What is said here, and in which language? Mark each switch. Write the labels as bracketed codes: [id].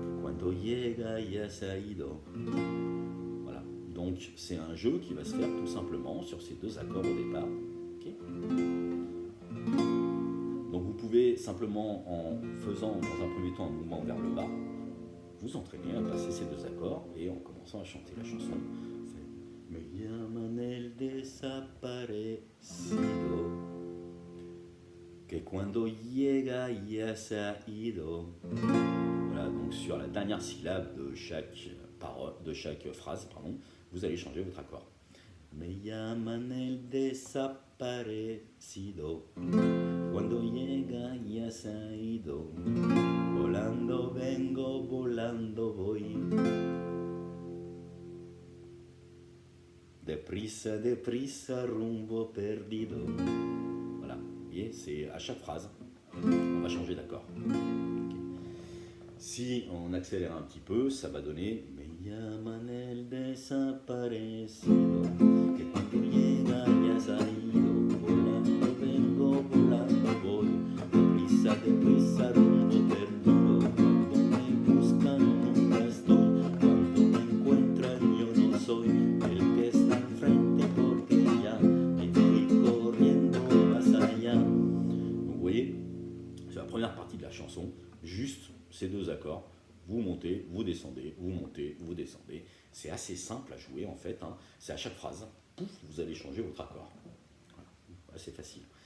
[es] cuando llega y ha salido. [fr] Voilà. Donc c'est un jeu qui va se faire tout simplement sur ces deux accords au départ. Okay. Donc vous pouvez simplement, en faisant dans un premier temps un mouvement vers le bas, vous entraîner à passer ces deux accords et en commençant à chanter la chanson. [es] Me llaman el desaparecido, que cuando llega ya se ha ido. [fr] Voilà, donc sur la dernière syllabe de chaque parole, de chaque phrase, pardon, vous allez changer votre accord. [es] Me llaman el desaparecido, cuando llega ya se ha ido. Volando vengo, volando voy. Deprisa, deprisa, rumbo perdido. [fr] Voilà, vous voyez, c'est à chaque phrase, on va changer d'accord. Okay. Si on accélère un petit peu, ça va donner [es] Me llaman el desaparecido, que cuando llega ya se ha ido. Volando vengo, volando voy. Deprisa, deprisa, rumbo perdido. Cuando me buscan nunca estoy. Cuando me encuentran yo no soy el que está enfrente porque ya me fui corriendo más allá. [fr] Donc vous voyez, c'est la première partie de la chanson, juste ces deux accords. Vous montez, vous descendez, vous montez, vous descendez. C'est assez simple à jouer en fait, hein. C'est à chaque phrase, pouf, vous allez changer votre accord. Voilà. C'est facile.